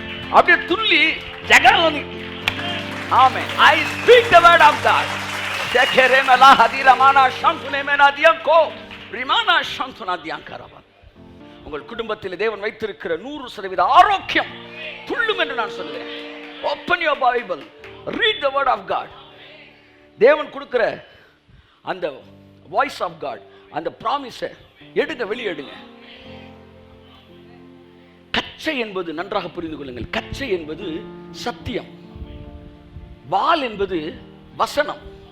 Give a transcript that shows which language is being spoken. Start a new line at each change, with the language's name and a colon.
Tamil: அப்படியே துள்ளி ஜெகரவனி. ஆமென்.
English: I speak the word of God. ஜெகரமலா ஹதிரமானா ஷம்சுனேமனா தியங்கோ ரிமானா ஷம்சுனா தியங்கரவ.
Tamil: உங்கள் குடும்பத்தில் தேவன் வைத்திருக்கிற 100% ஆரோக்கியம் துள்ளும் என்று நான் சொல்கிறேன்.
English: Open your Bible, read the word of God.
Tamil: தேவன் கொடுக்கிற அந்த வாய்ஸ் ஆஃப் காட், அந்த ப்ராமிஸை எடுங்க, வெளியெடுங்க. கச்சை என்பது நன்றாக புரிந்து கொள்ளுங்கள். கச்சை என்பது சத்தியம், வால் என்பது வசனம்.